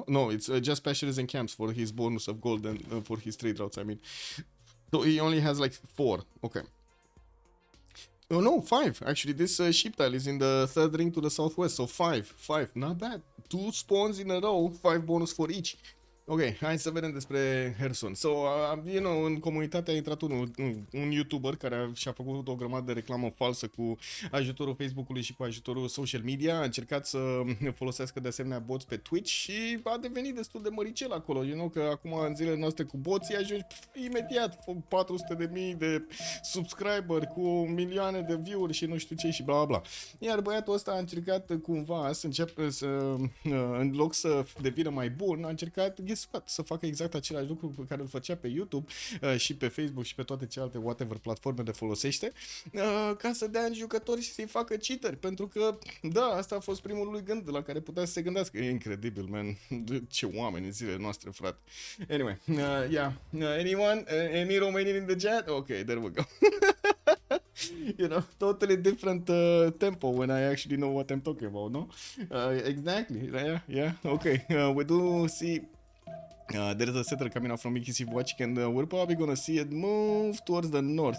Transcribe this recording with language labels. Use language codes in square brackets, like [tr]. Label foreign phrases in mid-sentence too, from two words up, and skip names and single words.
[en] No, it's just pastures and camps for his bonus of gold and for his trade routes, I mean. So he only has like 4. Okay. Oh no, 5. Actually, this sheep tile is in the 3rd ring to the southwest, so 5. Not bad. 2 spawns in a row, 5 bonus for each. [ro] Ok, hai să vedem despre Herson. [en] So, you know, [ro] în comunitate a intrat un YouTuber care și-a făcut o grămadă de reclamă falsă cu ajutorul Facebook-ului și cu ajutorul [en] social media. [ro] A încercat să folosească de asemenea bots pe Twitch și a devenit destul de măricel acolo. [en] You know, [ro] că acum în zilele noastre cu boții ajungi imediat 400.000 de subscriber cu milioane de view-uri și nu știu ce și bla bla. Iar băiatul ăsta a încercat cumva să înceapă în loc să devină mai bun, a încercat să facă exact același lucru pe care îl făcea pe YouTube și pe Facebook și pe toate celelalte whatever platforme de folosește, ca să dea în jucători și să-i facă cheateri, pentru că, da, asta a fost primul lui gând la care putea să se gândească. E incredibil, man. Ce oameni în zilele noastre, frate. [en] Anyway, yeah. Anyone? Any Romanian in the chat? Okay, there we go. You know, totally different tempo when I actually know what I'm talking about, no? Exactly, yeah, okay. We do see There is a settler coming out from Civ6 watching, and we're probably gonna see it move towards the north.